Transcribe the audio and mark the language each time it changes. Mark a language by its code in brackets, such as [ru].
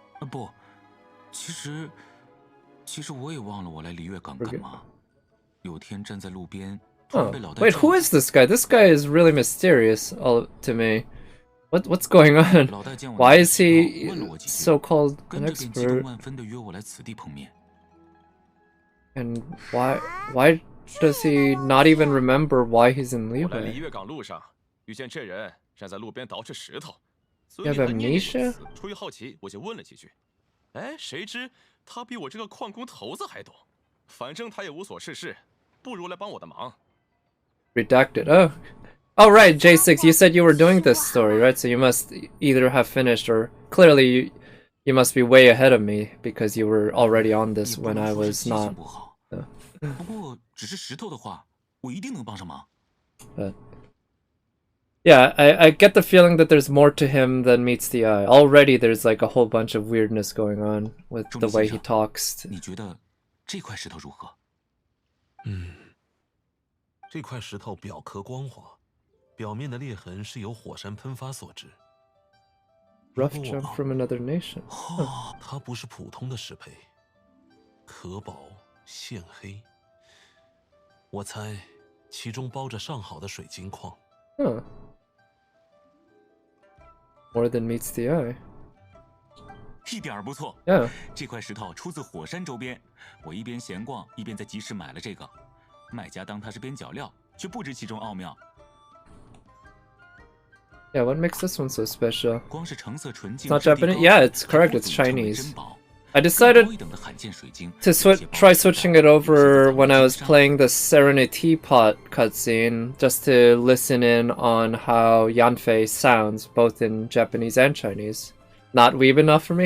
[zh] 不，其实我也忘了我来璃月港干嘛。有天站在路边，突然被老大。 [en] Wait, who is this guy? This guy is really mysterious to me. What's going on? Why is he so-called an expert? And why does he not even remember why he's in Liyue? [zh] 来璃月港路上遇见这人站在路边捯饬石头，所 [en] You [zh] 以 [en] have [zh] 他念念有 [en] amnesia? [zh] 词。出于好奇，我就问了几句。哎，谁知他比我这个矿工头子还懂。反正他也无所事事，不如来帮我的忙。 [en] Redacted. Oh, right, J6, you said you were doing this story, right? So you must either have finished or clearly You must be way ahead of me because you were already on this when I was not. But yeah, I get the feeling that there's more to him than meets the eye. Already there's like a whole bunch of weirdness going on with the way he talks. [zh] 这块石头表壳光滑，表面的裂痕是由火山喷发所致。 [en] Rough jump from another nation. [zh] 它不是普通的石胚，壳薄线黑。我猜，其中包着上好的水晶矿。 [en] More than meets the eye. [zh] 一点儿不错。这块石头出自火山周边，我一边闲逛一边在集市买了这个。卖家当它是边角料，却不知其中奥妙。 [en] Yeah, what makes this one so special? [zh] 光是橙色纯净 [en] It's not Japanese? Yeah, it's correct, it's Chinese. I decided to try switching it over when I was playing the Serenity Teapot cutscene, just to listen in on how Yanfei sounds, both in Japanese and Chinese. Not weeb enough for me?